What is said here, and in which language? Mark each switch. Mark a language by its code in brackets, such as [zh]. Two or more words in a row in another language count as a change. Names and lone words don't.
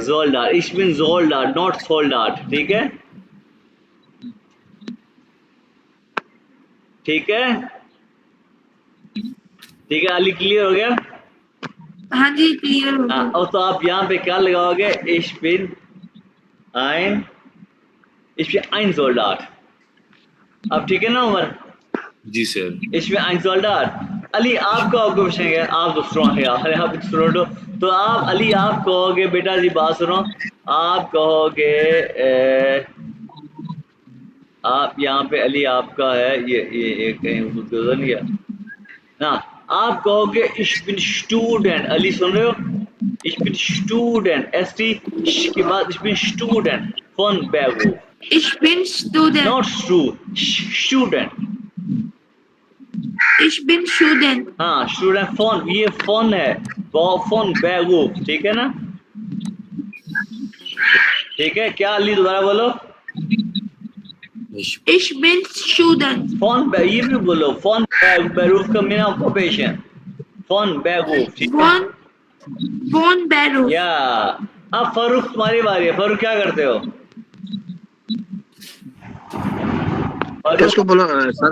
[de] Soldat, ich bin Soldat नॉट सोल्डाट। [hi] ठीक है, ठीक है, ठीक है। अली क्लियर हो गया? हाँ जी क्लियर हो हाँ, गया। और तो आप यहाँ पे क्या लगाओगे? [de] ich bin ein, ich bin ein Soldat। [hi] अब ठीक है ना उमर? जी सर। [de] Ich bin ein Soldat। [hi] अली आपका ऑक्यूपेशन है, आप तो स्ट्रॉन्ग है यार, आप स्टूडेंट हो तो आप अली आप कहोगे, बेटा जी बात सुनो, आप कहोगे आप यहाँ पे अली आपका है ये कहीं गुजर नहीं गया ना। आप कहोगे [de] ich bin Student। [hi] अली सुन रहे हो? [de] Ich bin Student, ST [hi] के बाद [de] ich bin Student von Beruf, Ich bin student। [en] not student। [de] Ich bin student। [hi] हाँ, [de] Student von, [hi] ये फोन है, [de] von Beruf. [hi] ठीक है ना? ठीक है, क्या अली दोबारा बोलो? [de] Ich bin student। [hi] फोन ये भी बोलो, [de] von Beruf [hi] का मेरा ऑक्यूपेशन, [de] von Beruf. [hi] ठीक है? [de] von Beruf। [hi] या अब फारूक तुम्हारी बारी है। फारूक क्या करते हो? किसको बोलो सर?